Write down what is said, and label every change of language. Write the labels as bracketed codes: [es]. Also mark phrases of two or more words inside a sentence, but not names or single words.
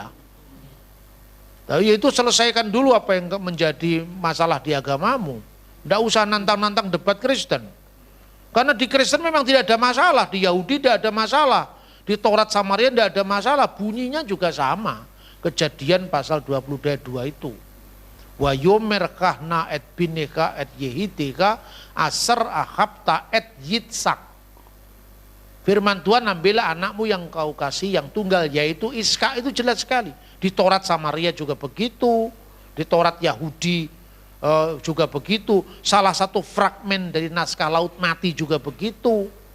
[id] Tapi itu selesaikan dulu apa yang menjadi masalah di agamamu. Tidak usah nantang-nantang debat Kristen. Karena di Kristen memang tidak ada masalah, di Yahudi tidak ada masalah, di Taurat Samaria tidak ada masalah, bunyinya juga sama. Kejadian pasal 20 ayat 2 itu. [he] ויאמר קח נא את בנך את יחידך אשר אהבת את יצחק. [id] Firman Tuhan, ambillah anakmu yang kau kasih yang tunggal, yaitu Iska. Itu jelas sekali. Di Taurat Samaria juga begitu, di Taurat Yahudi juga begitu. Salah satu fragmen dari naskah Laut Mati juga begitu.